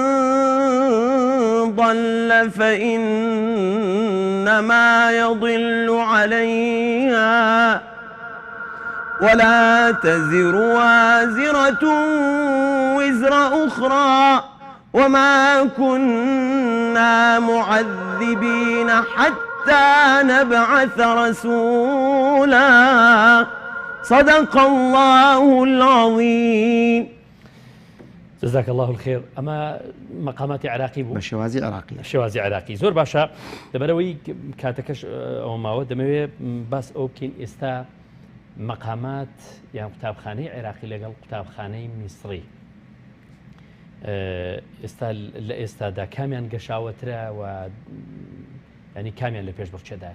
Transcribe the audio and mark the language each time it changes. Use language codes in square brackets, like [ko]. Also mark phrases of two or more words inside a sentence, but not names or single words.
[ar] ضل فإنما يضل عليها ولا تزر وازرة وزر أخرى وما كنا معذبين حتى نبعث رسولا صدق الله العظيم. جزاك الله الخير. أما مقامات عراقي بو [ckb] بشوازي عراقي شوازی عراقی زۆر باشە لەبەرەوەی کاتەکەش ئەو ماوە دەمەوێت باس ئەو بکەین ئێستا مقامات یان قوتابخانەی عێراقی لەگەڵ قوتابخانەی میسری ئێستا لە ئێستادا کامیان گەشاوەترە و ینی کامیان لە پێش بڕچێدایە؟